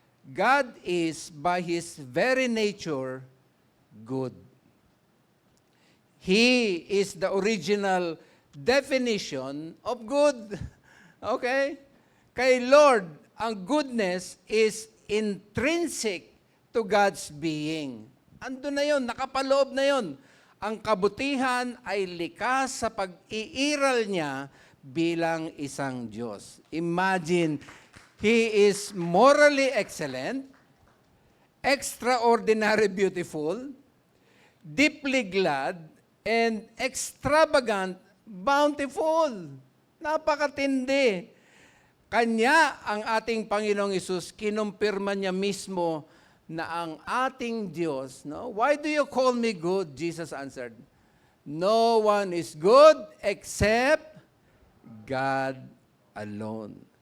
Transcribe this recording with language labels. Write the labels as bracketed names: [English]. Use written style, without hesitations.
[English] God is by His very nature good. He is the original definition of good. Okay? [Filipino] Kay Lord, ang [English] goodness is intrinsic to God's being. [Filipino] Ando na yun, nakapaloob na yun. Ang kabutihan ay likas sa pag-iiral niya bilang isang Diyos. [English] Imagine, He is morally excellent, extraordinary beautiful, deeply glad, and extravagant bountiful. [Filipino] Napakatindi. Kanya ang ating Panginoong Hesus, kinumpirma niya mismo na ang ating Diyos, no? [English] Why do you call me good? Jesus answered, no one is good except God alone.